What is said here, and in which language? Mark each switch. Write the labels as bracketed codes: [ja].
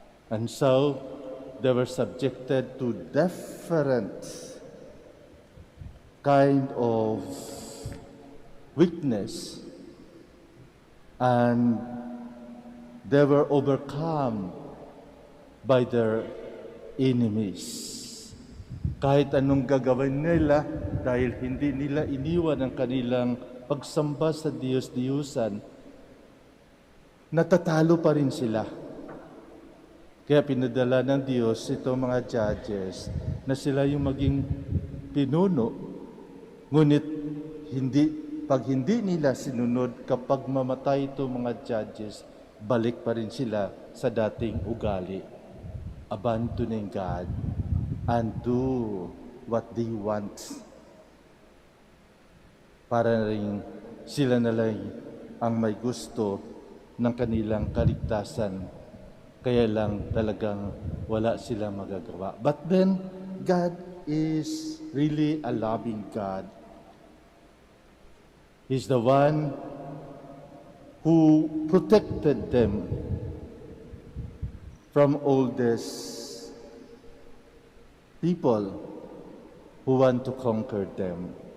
[en] And so they were subjected to different kind of weakness, and they were overcome by their enemies. [tl] Kahit anong gagawin nila, dahil hindi nila iniwan ang kanilang pagsamba sa Diyos-Diyusan, natatalo pa rin sila. Kaya pinadala ng Diyos itong mga judges na sila yung maging pinuno, ngunit pag hindi nila sinunod, kapag mamatay itong mga judges, balik pa rin sila sa dating ugali. [en] Abandoning God and do what they want. [tl] Para rin sila na lang ang may gusto ng kanilang kaligtasan. Kaya lang talagang wala silang magagawa. [en] But then, God is really a loving God. He's the one who protected them from all these people who want to conquer them.